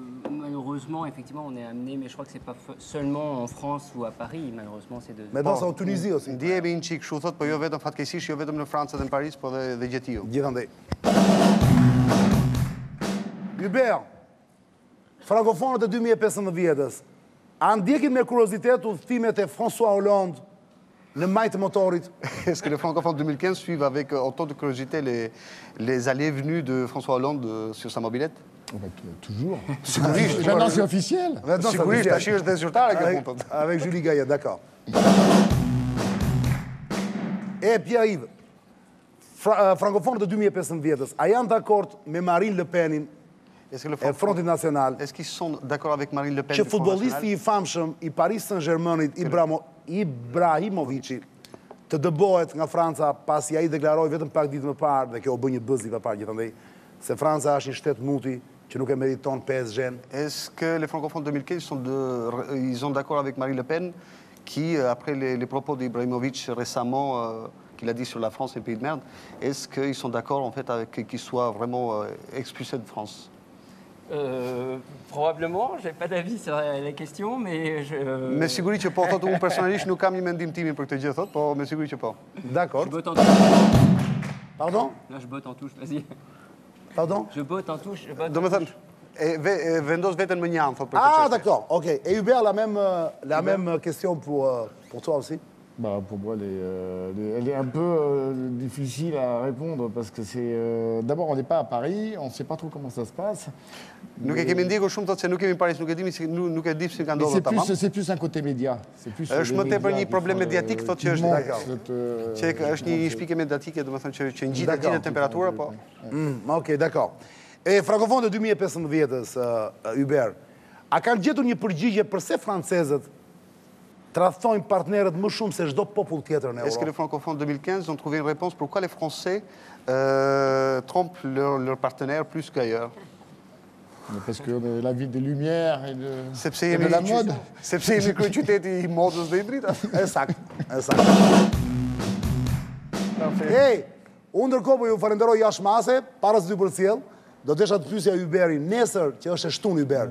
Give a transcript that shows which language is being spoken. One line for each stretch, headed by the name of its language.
French: Malheureusement, effectivement, on est amené, mais je crois que c'est pas seulement en France ou à Paris, malheureusement, c'est de... Maintenant, c'est en Tunisie aussi.
Albanian: Ndjehemi një çik kështu thot, po jo vetëm fatkeqësisht, jo vetëm në Francë dhe në Paris, po dhe gjithë. Gjithandej. Hubert, frankofonët e 2015-s, a ndjekin me kuriozitet udhëtimet e François Hollande në majtë të motorit?
French: Est-ce que les francophones de 2015 suivent avec autant de curiosité les allées et venues de François Hollande sur sa mobilette? Toujours. Maintenant, c'est officiel.
Albanian: Sigurisht, tash është dhe zyrtare kjo punë.
French: Avec Julie Gaillet, d'accord.
Albanian: E Pierre-Yves, frankofonët e 2015-s, a janë dakord me Marine Le Penin e Frontit Nacional?
French: Est-ce qu'ils sont d'accord avec Marine Le Pen?
Albanian: Që futbollisti i famshëm i Paris Saint-Germainit, Ibrahimovici, të dëbohet nga Franca pasi ai deklaroi vetëm pak ditë më parë, dhe kjo u bë një buzz i parë gjithandej, se Franca është një shtet muti që nuk e meriton PSG-n.
French: Est-ce que les francophones de 2015 ils sont d'accord avec Marine Le Pen qui, après les propos d'Ibrahimovic récemment, qu'il a dit sur la France et le pays de merde, est-ce qu'ils sont d'accord en fait avec qu'il soit vraiment expulsé de France? Probablement, j'ai pas d'avis sur la question, mais je...
Albanian: Me siguri që po, thotë unë personalisht nuk kam një mendim timin për këtë gjë, thotë, po me siguri që po.
French: D'accord. Je botte en touche. Pardon? Là, je botte en touche, vas-y. Pardon? Je botte en touche, je botte
Albanian: Do me thënë, vendos veten më njanë, thotë për këtë Ah, çështje.
French: d'accord, ok. Et Hubert, la même question pour toi aussi? Bah, pour moi, elle est un peu difficile à répondre parce que c'est... D'abord, on n'est pas à Paris, on ne sait pas trop comment ça se passe.
Albanian: Nuk e kemi ndjekur shumë, thotë se nuk kemi në Paris, nuk e di si ka ndodhur tamam.
French: C'est plus un côté média.
Albanian: Është më tepër një problem mediatik, thotë që është Që është një shpike mediatike, domethënë që ngjitet temperatura, po.
French: Ok, d'accord.
Albanian: E frankofonët e 2015-s, Hubert, a kanë gjetur një përgjigje përse francezët tradhtojnë partnerët më shumë se çdo popull tjetër në Europë?
French: Est-ce que les francophones de 2015 ont trouvé une réponse pourquoi les Français trompent leurs partenaires plus qu'ailleurs? Parce que la ville des Lumières et de la mode.
Albanian: Sepse jemi kryeqyteti i modës dhe i dritës. Ësakt. Hey, unë ndërkohë po ju falenderoj jashmase, para se t'ju përcjell, do desha të pyesja Hubertin nesër që është e shtunë Hubert.